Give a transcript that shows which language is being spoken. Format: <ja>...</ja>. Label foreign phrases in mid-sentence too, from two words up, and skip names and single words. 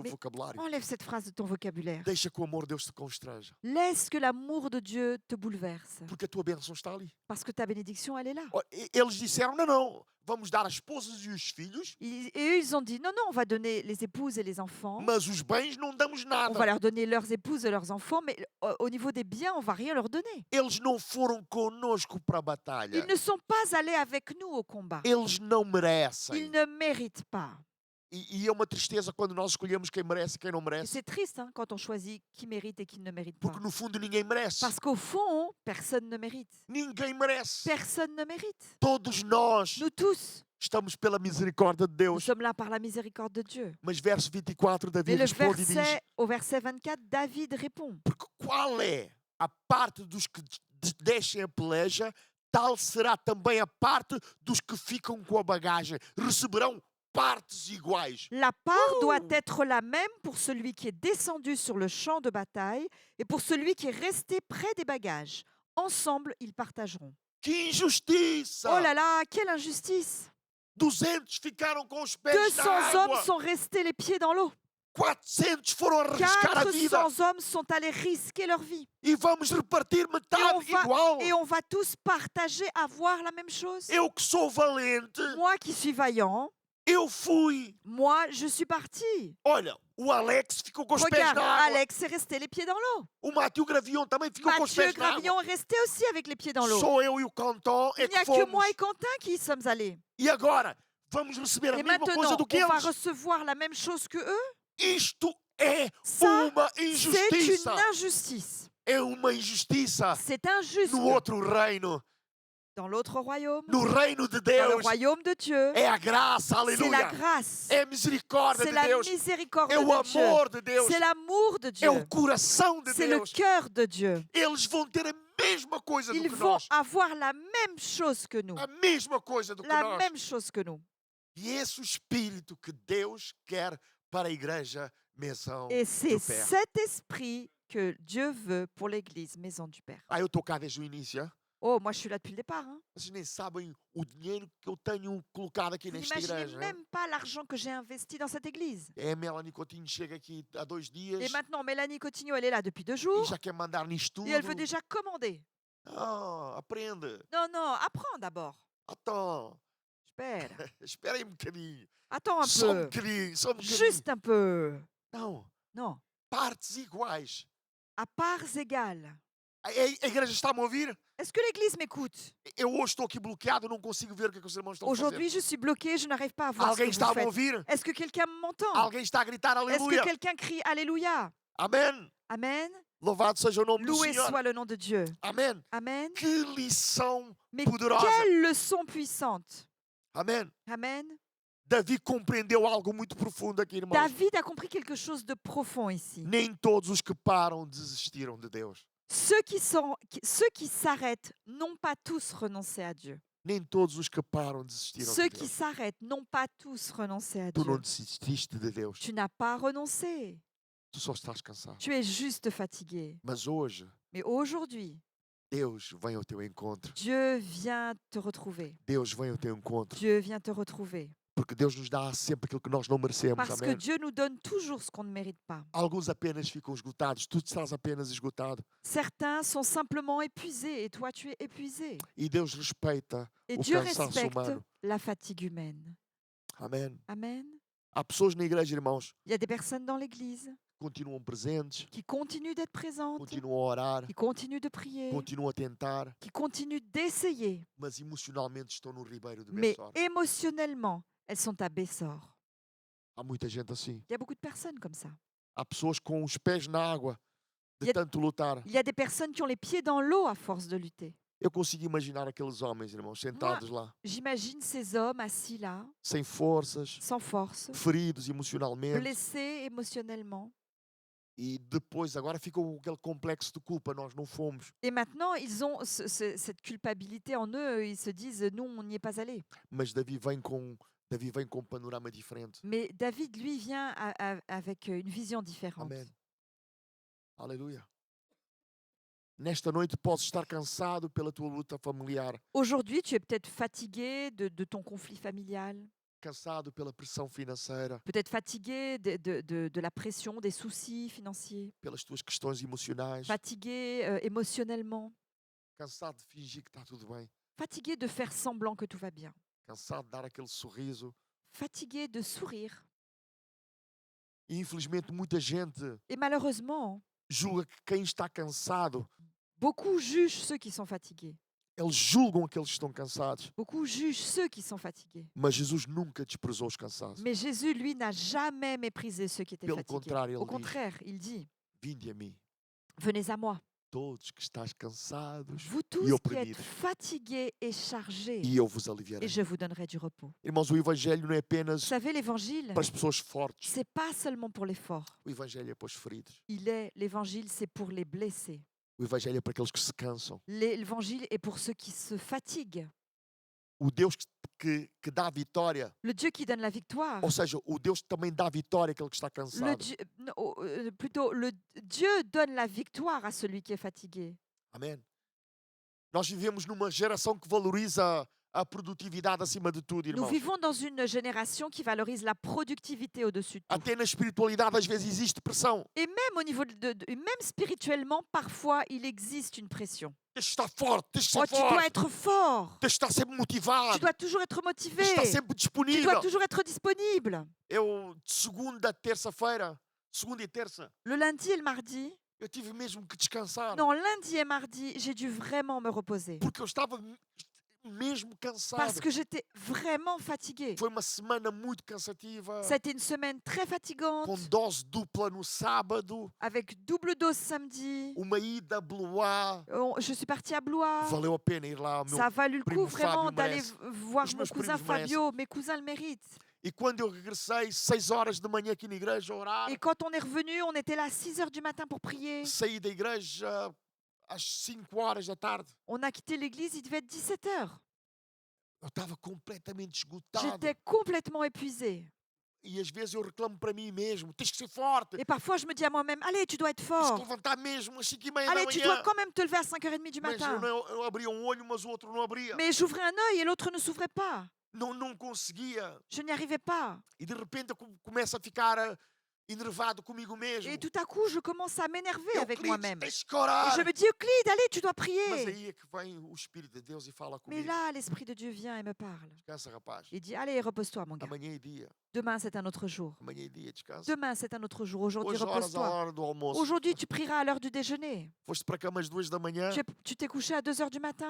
<pt>Mais vocabulário.</pt> <fr>Enlève cette phrase de ton vocabulaire.</fr> <pt>Deixa que o amor de Deus te constranja.</pt> <fr>Laisse que l'amour de Dieu te bouleverse.</fr> <pt>Porque a tua bênção está ali.</pt> <fr>Parce que ta bénédiction, elle est là.</fr> <pt>Ó, eles disseram, não, vamos dar as esposas e os filhos,</pt> <fr>Et eux, ils ont dit, non, non, on va donner les épouses et les enfants.</fr> <pt>mas os bens não damos</pt> <fr>On va</fr> <pt>nada.</pt> <fr>leur donner leurs épouses et leurs enfants, mais au niveau des biens, on va rien leur donner.</fr> <pt>Eles não foram conosco para a batalha.</pt> <fr>Ils ne sont pas allés avec nous au combat.</fr> <pt>Eles não</pt> <fr>Ils</fr> <pt>merecem.</pt> <fr>ne méritent pas.</fr> <pt>E é uma tristeza quando nós escolhemos quem merece e quem não</pt> <fr>Et</fr> <pt>merece.</pt> <fr>c'est triste hein, quand on choisit qui mérite et qui ne mérite pas.</fr> <pt>Porque no fundo ninguém merece.</pt> <fr>Parce qu'au fond, personne ne mérite.</fr> <pt>Ninguém merece.</pt> <fr>Personne ne mérite.</fr> <pt>Todos nós</pt> <fr>Nous tous,</fr> <pt>estamos pela misericórdia de</pt> <fr>nous</fr> <pt>Deus.</pt> <fr>sommes là par la miséricorde de Dieu.</fr> <pt>Mas verso 24,</pt> <fr>Et</fr> <pt>Davi</pt> <fr>le</fr> <pt>responde e diz:</pt> <fr>au verset 24, David répond.</fr> <pt>porque qual é a parte dos que deixem a peleja, tal será também a parte dos que ficam com a bagagem. Receberão partes iguais.</pt> <fr>La part doit être la même pour celui qui est descendu sur le champ de bataille et pour celui qui est resté près des bagages. Ensemble, ils partageront.</fr> <pt>Que injustiça!</pt> <fr>Oh là là, quelle injustice!</fr> <pt>200 ficaram com os pés</pt> <fr>200</fr> <pt>na água.</pt> <fr>hommes sont restés les pieds dans l'eau.</fr> <pt>400 foram arriscar a vida.</pt> <fr>400 hommes sont allés risquer leur vie.</fr> <pt>E vamos repartir metade igual.</pt> <fr>Et on va tous partager, avoir la même chose.</fr> <pt>Eu que sou valente,</pt> <fr>Moi qui suis vaillant,</fr> <pt>eu fui.</pt> <fr>moi je suis parti.</fr> <pt>Olha, o Alex ficou com os pés</pt> <fr>Regarde,</fr> <pt>na água.</pt> <fr>Alex est resté les pieds dans l'eau.</fr> <pt>O Mathieu Gravion também ficou com os</pt> <fr>Mathieu</fr> <pt>pés na água.</pt> <fr>Gravillon est resté aussi avec les pieds dans l'eau.</fr> <pt>Só eu e o Canton é</pt> <fr>Il n'y a que</fr> <pt>que fomos.</pt> <fr>moi et Quentin qui y sommes allés.</fr> <pt>E agora, vamos receber a</pt> <fr>Et</fr> <pt>mesma coisa</pt> <fr>maintenant,</fr> <pt>do que</pt> <fr>on va</fr> <pt>eles.</pt> <fr>recevoir la même chose que eux.</fr> <pt>Isto é</pt> <fr>Ça,</fr> <pt>uma</pt> <fr>C'est</fr> <pt>injustiça.</pt> <fr>une injustice.</fr> <pt>É uma injustiça</pt> <fr>C'est injuste.</fr> <pt>no outro reino.</pt> <fr>Dans l'autre royaume,</fr> <pt>No reino de</pt> <fr>dans le</fr> <pt>Deus,</pt> <fr>royaume de Dieu,</fr> <pt>é a graça,</pt> <fr>c'est la</fr> <pt>aleluia.</pt> <fr>grâce.</fr> <pt>É a misericórdia</pt> <fr>C'est</fr> <pt>de</pt> <fr>la</fr> <pt>Deus.</pt> <fr>miséricorde</fr> <pt>É o</pt> <fr>de Dieu.</fr> <pt>amor de Deus.</pt> <fr>C'est l'amour de</fr> <pt>É</pt> <fr>Dieu.</fr> <pt>o coração de</pt> <fr>C'est le</fr> <pt>Deus.</pt> <fr>cœur de Dieu.</fr> <pt>Eles vão ter a mesma coisa do</pt> <fr>Ils</fr> <pt>que</pt> <fr>vont</fr> <pt>nós.</pt> <fr>avoir la même chose que nous.</fr> <pt>A mesma coisa do que</pt> <fr>La</fr> <pt>nós.</pt> <fr>même chose que nous.</fr> <pt>E esse é o espírito que Deus quer para a igreja Maison</pt> <fr>Et c'est</fr> <pt>do Père.</pt> <fr>cet esprit que Dieu veut pour l'église Maison du Père.</fr> <pt>Ah, eu estou cá desde o início.</pt> <fr>Hein? Oh, moi je suis là depuis le départ. Hein.</fr> <pt>Vocês nem sabem o dinheiro que eu tenho colocado aqui</pt> <fr>Vous</fr> <pt>nesta</pt> <fr>n'imaginez</fr> <pt>igreja.</pt> <fr>Hein? même pas l'argent que j'ai investi dans cette église.</fr> <pt>É a Melanie Coutinho chega aqui há 2 dias</pt> <fr>Et maintenant, Mélanie Cotigno, elle est là depuis 2</fr> <pt>e</pt> <fr>jours</fr> <pt>já quer mandar nisto</pt> <fr>et elle veut</fr> <pt>tudo.</pt> <fr>déjà commander.</fr> <pt>Ah, aprende.</pt> <fr>Non, non, apprends d'abord.</fr> <pt>Então, Espera. espera aí um bocadinho.</pt> <fr>Attends un</fr> <pt>Só um</pt> <fr>peu.</fr> <pt>bocadinho, só um bocadinho.</pt> <fr>Juste un peu.</fr> <pt>Não,</pt> <fr>Non.</fr> <pt>partes iguais.</pt> <fr>À parts égales.</fr> <pt>A igreja está-me a ouvir?</pt> <fr>Est-ce que l'église m'écoute?</fr> <pt>Eu hoje estou aqui bloqueado, não consigo ver o que os irmãos estão a fazer.</pt> <fr>Aujourd'hui, je suis bloquée, je n'arrive pas à voir ce</fr> <pt>Alguém</pt> <fr>que</fr> <pt>está</pt> <fr>vous</fr> <pt>a me</pt> <fr>faites.</fr> <pt>ouvir?</pt> <fr>Est-ce que quelqu'un m'entend?</fr> <pt>Alguém está a gritar</pt> <fr>Est-ce que</fr> <pt>aleluia?</pt> <fr>quelqu'un crie Alléluia?</fr> <pt>Amém?</pt> <fr>Amen.</fr> <pt>Louvado seja o nome do</pt> <fr>Loué</fr> <pt>Senhor.</pt> <fr>soit le nom de Dieu.</fr> <pt>Amém?</pt> <fr>Amen.</fr> <pt>Que lição</pt> <fr>Mais</fr> <pt>poderosa.</pt> <fr>quelle leçon puissante.</fr> <pt>Amém?</pt> <fr>Amen.</fr> <pt>Davi compreendeu algo muito profundo aqui, irmãos.</pt> <fr>David a compris quelque chose de profond ici.</fr> <pt>Nem todos os que param desistiram de Deus.</pt> <fr>Ceux qui s'arrêtent n'ont pas tous renoncé à Dieu.</fr> <pt>Nem todos os que param desistiram</pt> <fr>Ceux</fr> <pt>de</pt> <fr>qui</fr> <pt>Deus.</pt> <fr>s'arrêtent n'ont pas tous renoncé à</fr> <pt>Tu não</pt> <fr>Dieu.</fr> <pt>desististe de Deus.</pt> <fr>Tu n'as pas renoncé.</fr> <pt>Tu só estás cansado.</pt> <fr>Tu es juste fatigué.</fr> <pt>Mas hoje,</pt> <fr>Mais aujourd'hui,</fr> <pt>Deus vem ao teu encontro.</pt> <fr>Dieu vient te retrouver.</fr> <pt>Deus vem ao teu encontro.</pt> <fr>Dieu vient te retrouver.</fr> <pt>Porque Deus nos dá sempre aquilo que nós não merecemos.</pt> <fr>Parce que</fr> <pt>Amém?</pt> <fr>Dieu nous donne toujours ce qu'on ne mérite pas.</fr> <pt>Alguns apenas ficam esgotados. Tu estás apenas esgotado.</pt> <fr>Certains sont simplement épuisés et toi tu es épuisé.</fr> <pt>E Deus respeita</pt> <fr>Et</fr> <pt>o</pt> <fr>Dieu</fr> <pt>cansaço</pt> <fr>respecte</fr> <pt>humano.</pt> <fr>la fatigue humaine.</fr> <pt>Amém?</pt> <fr>Amen.</fr> <pt>Há pessoas na igreja, irmãos,</pt> <fr>Il y a des personnes dans l'église</fr> <pt>que continuam presentes,</pt> <fr>qui continuent d'être présentes,</fr> <pt>continuam a orar,</pt> <fr>qui continuent de prier,</fr> <pt>continuam a tentar,</pt> <fr>qui continuent d'essayer.</fr> <pt>mas emocionalmente estão no ribeiro de</pt> <fr>Mais Bessor. émotionnellement, elles sont à Bessor.</fr> <pt>Há muita gente assim.</pt> <fr>Il y a beaucoup de personnes comme ça.</fr> <pt>Há pessoas com os pés na água de</pt> <fr>E-</fr> <pt>tanto lutar.</pt> <fr>Il y a des personnes qui ont les pieds dans l'eau à force de lutter.</fr> <pt>Eu consigo imaginar aqueles homens, irmãos, sentados lá,</pt> <fr>J'imagine ces hommes assis là,</fr> <pt>sem forças,</pt> <fr>sans force,</fr> <pt>feridos emocionalmente.</pt> <fr>blessés émotionnellement.</fr> <pt>E depois, agora ficam com aquele complexo de culpa. Nós não fomos.</pt> <fr>Et maintenant, ils ont cette culpabilité en eux. Ils se disent, nous, on n'y est pas allés.</fr> <pt>Mas Davi vem com um panorama diferente.</pt> <fr>Mais David, lui, vient avec une vision différente.</fr> <pt>Amém. Aleluia. Nesta noite podes estar cansado pela tua luta familiar,</pt> <fr>Aujourd'hui, tu es peut-être fatigué de ton conflit familial,</fr> <pt>cansado pela pressão financeira,</pt> <fr>peut-être fatigué de la pression, des soucis financiers,</fr> <pt>pelas tuas questões emocionais,</pt> <fr>fatigué émotionnellement,</fr> <pt>cansado de fingir que está tudo bem,</pt> <fr>fatigué de faire semblant que tout va bien,</fr> <pt>cansado de dar aquele sorriso.</pt> <fr>fatigué de sourire.</fr> <pt>E infelizmente muita gente</pt> <fr>Et malheureusement,</fr> <pt>julga que quem está cansado,</pt> <fr>beaucoup jugent ceux qui sont fatigués.</fr> <pt>eles julgam aqueles que estão cansados.</pt> <fr>Beaucoup jugent ceux qui sont fatigués.</fr> <pt>Mas Jesus nunca desprezou os cansados.</pt> <fr>Mais Jésus, lui, n'a jamais méprisé ceux qui étaient</fr> <pt>Pelo</pt> <fr>fatigués.</fr> <pt>contrário,</pt> <fr>Au</fr> <pt>ele diz:</pt> <fr>contraire, il dit,</fr> <pt>Vinde a mim,</pt> <fr>venez à moi,</fr> <pt>todos que estáis cansados</pt> <fr>vous</fr> <pt>e</pt> <fr>tous qui êtes</fr> <pt>oprimidos,</pt> <fr>fatigués et chargés,</fr> <pt>e eu vos aliviarei.</pt> <fr>et je vous donnerai du repos.</fr> <pt>Irmãos, o Evangelho não é</pt> <fr>Vous</fr> <pt>apenas</pt> <fr>savez, l'évangile,</fr> <pt>para as pessoas fortes.</pt> <fr>c'est pas seulement pour les forts.</fr> <pt>O Evangelho é para os feridos.</pt> <fr>L'évangile, c'est pour les blessés.</fr> <pt>O Evangelho é para aqueles que se cansam.</pt> <fr>L'évangile est pour ceux qui se fatiguent.</fr> <pt>O Deus que dá a vitória,</pt> <fr>Le Dieu qui donne la victoire.</fr> <pt>ou seja, o Deus que também dá a vitória àquele que está</pt> <fr>Le</fr> <pt>cansado.</pt> <fr>Dieu, non, plutôt, le Dieu donne la victoire à celui qui est fatigué.</fr> <pt>Amém? Nós vivemos numa geração que valoriza a produtividade acima de tudo,</pt> <fr>Nous</fr> <pt>irmãos.</pt> <fr>vivons dans une génération qui valorise la productivité au-dessus de tout.</fr> <pt>Até na espiritualidade às vezes existe pressão.</pt> <fr>Et même au niveau même spirituellement, parfois, il existe une pression.</fr> <pt>Tens de estar forte, tens de ser</pt> <fr>Oh, tu dois</fr> <pt>forte,</pt> <fr>être fort.</fr> <pt>tens de estar sempre</pt> <fr>Tu</fr> <pt>motivado,</pt> <fr>dois toujours être motivé.</fr> <pt>tens de estar sempre</pt> <fr>Tu</fr> <pt>disponível.</pt> <fr>dois toujours être disponible.</fr> <pt>Eu, de segunda a terça-feira, segunda e terça,</pt> <fr>Le lundi et le mardi,</fr> <pt>eu tive mesmo que descansar.</pt> <fr>non, lundi et mardi, j'ai dû vraiment me reposer.</fr> <pt>Porque eu estava mesmo cansado.</pt> <fr>Parce que j'étais vraiment fatiguée.</fr> <pt>Foi uma semana muito cansativa,</pt> <fr>Ça a été une semaine très fatigante,</fr> <pt>com dose dupla no sábado,</pt> <fr>avec double dose samedi.</fr> <pt>uma ida a Blois.</pt> <fr>Je suis partie à Blois.</fr> <pt>Valeu a pena ir lá.</pt> <fr>Ça a valu le</fr> <pt>primo</pt> <fr>coup vraiment</fr> <pt>Fábio</pt> <fr>d'aller</fr> <pt>merece.</pt> <fr>voir</fr> <pt>Os</pt> <fr>mon</fr> <pt>meus</pt> <fr>cousin</fr> <pt>primos merecem.</pt> <fr>Fabio. Mes cousins le méritent.</fr> <pt>E quando eu regressei, 6 horas da manhã aqui na igreja a orar,</pt> <fr>Et quand on est revenu, on était là à 6 heures du matin pour prier.</fr> <pt>saí da igreja às 5 horas da tarde.</pt> <fr>On a quitté l'église, il devait être 17 heures.</fr> <pt>Eu estava completamente esgotado.</pt> <fr>J'étais complètement épuisée.</fr> <pt>E às vezes eu reclamo para mim mesmo: tens que ser forte,</pt> <fr>Et parfois, je me dis à moi-même, allez, tu dois être</fr> <pt>tens que</pt> <fr>fort.</fr> <pt>levantar mesmo às 5h30 da</pt> <fr>Allez, tu dois</fr> <pt>manhã.</pt> <fr>quand même te lever à 5h30 du</fr> <pt>Mas</pt> <fr>matin.</fr> <pt>eu abria um olho, mas o outro não abria.</pt> <fr>Mais j'ouvrais un œil et l'autre ne s'ouvrait pas.</fr> <pt>Não conseguia.</pt> <fr>Je n'y arrivais pas.</fr> <pt>E de repente eu começo a ficar enervado comigo mesmo.</pt> <fr>Et tout à coup, je commence à m'énerver avec</fr> <pt>Euclides,</pt> <fr>moi-même.</fr> <pt>tens que</pt> <fr>Et</fr> <pt>orar.</pt> <fr>je me dis, Euclide, allez, tu dois</fr> <pt>Mas</pt> <fr>prier.</fr> <pt>aí é que vem o Espírito de Deus e fala</pt> <fr>Mais</fr> <pt>comigo.</pt> <fr>là, l'Esprit de Dieu vient et me parle.</fr> <pt>Descansa, rapaz.</pt> <fr>Il dit, allez, repose-toi, mon gars.</fr> <pt>Amanhã é dia.</pt> <fr>Demain, c'est un autre jour.</fr> <pt>Amanhã é dia, descansa.</pt> <fr>Demain, c'est un autre jour. Aujourd'hui,</fr> <pt>Hoje oras à</pt> <fr>repose-toi.</fr> <pt>hora do almoço.</pt> <fr>Aujourd'hui, tu prieras à l'heure du déjeuner.</fr> <pt>Foste para a cama às 2 da manhã.</pt> <fr>Tu t'es couché à 2 heures du matin.</fr>